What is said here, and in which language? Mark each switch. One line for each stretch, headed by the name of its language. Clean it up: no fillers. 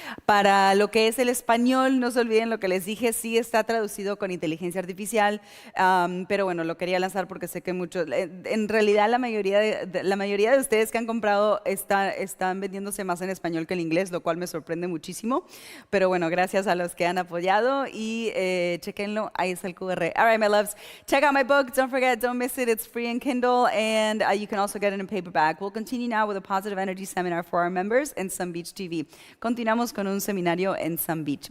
Spanish: Para lo que es el español, no se olviden lo que les dije, sí está traducido con inteligencia artificial, pero bueno, lo quería lanzar porque sé que muchos, en realidad la mayoría de ustedes que han comprado están vendiéndose más en español que en inglés, lo cual me sorprende muchísimo. Pero bueno, gracias a los que han apoyado y chequenlo, ahí está el QR.
English: All right, my loves, check out my book. Don't forget, don't miss it. It's free in Kindle, and you can also get it in paperback. We'll continue now with a positive energy seminar for our members in Sun Beach TV.
Spanish: Continuamos con un seminario en Sun Beach.